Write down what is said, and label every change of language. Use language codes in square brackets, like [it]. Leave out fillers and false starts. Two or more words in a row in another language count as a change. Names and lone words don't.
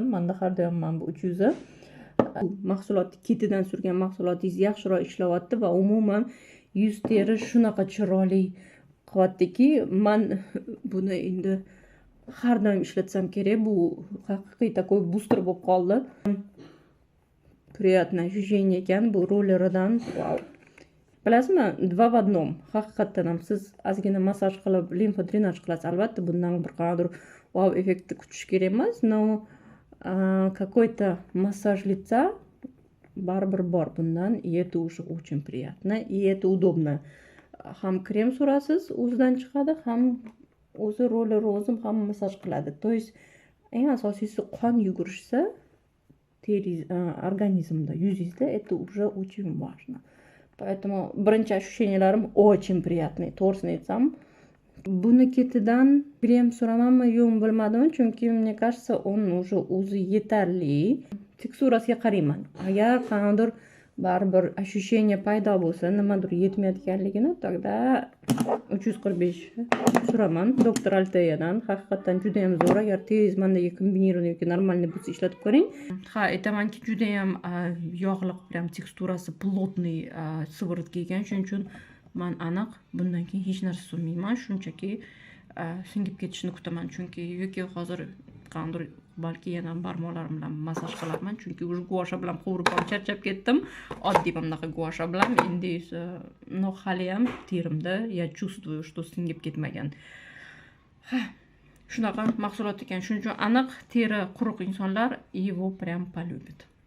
[uz] Menda har doim mana bu 300. Mahsulot ketidan surgan mahsulotingiz yaxshiroq ishlayapti va umuman yuz teri shunaqa chiroyli qilyaptiki, men buni endi har doim ishlatsam kerak. Bu haqiqiy такой booster bo'lib qoldi. [ru] Приятное ощущение [uz] ekan bu rolleridan. Wow. Bilasizmi, 2 в 1. Haqiqatdan ham siz ozgina massaj qilib, limfa drenaj qilasiz. Albatta, bundan bir qanday wow effektni kutish kerak emas, [ru] но какой-то массаж лица [uz] baribir bor bundan. [ru] И это уже очень приятно, и это удобно. [uz] Ham krem surasiz, o'zidan chiqadi, ham o'zi roller o'zim ham massaj qiladi. [ru] То есть [uz] eng asosiysi qon yugurishsa организмda, yuzingizda, [ru] это уже очень важно. Поэтому birinchi ощущенияларым очень приятный, [uz] to'g'risini aytsam. Buni ketidan krem suramanmi, yo'qmi bilmadim, chunki [ru] мне кажется, он уже [uz] o'zi yetarli. Teksurasiga qarayman. Agar qanday baribir ощущение paydo bo'lsa, nimadir yetmayotganligini, тогда 345 suraman doktor Alteyadan. Haqiqatdan juda ham zo'r. Agar tez mendagi kombinirованный yoki normalniy bo'lsa ishlatib ko'ring. Ha, aytamanki juda ham yog'liq, prям teksturasi plotniy sivorotka ekan. Shuning uchun men aniq bundan keyin hech narsa surmayman, shunchaki singib ketishini kutaman. Chunki yoki hozir qanday balki yana barmoqlarim bilan massaj qilaman, chunki уже guasha bilan quvurib ham charchab ketdim. Oddiy bunaqa guasha bilan endi esa hali ham terimda [ru] я чувствую, что [uz] singib ketmagan. Shunaqa mahsulot ekan. Shuning uchun aniq teri quruq insonlar [ru] его прям полюбит.